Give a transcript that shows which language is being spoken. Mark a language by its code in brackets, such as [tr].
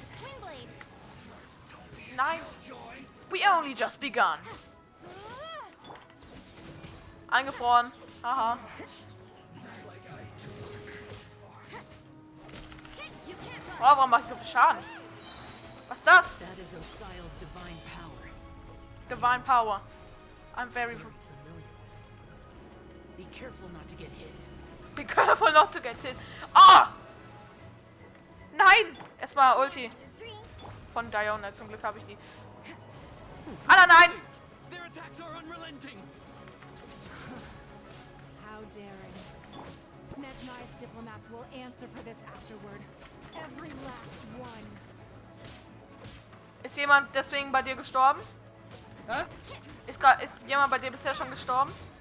[en] Windblade. [de] Nein. [en] We only just begun. [de] Eingefroren. Haha. Oh, warum macht ich so viel Schaden? Was ist das? [en] That is Osial's divine power. Divine Power. I'm very Familiar with it. Be careful not to get hit. Be careful not to get hit. [de] Ah! Nein! Erstmal Ulti. Von Diona. Zum Glück habe ich die. Ah, nein! [en] Their attacks are unrelenting. How daring. Snezhnai's diplomats will answer for this afterward. Every last one. [de] Ist jemand deswegen bei dir gestorben? Was? Ist jemand bei dir bisher schon gestorben?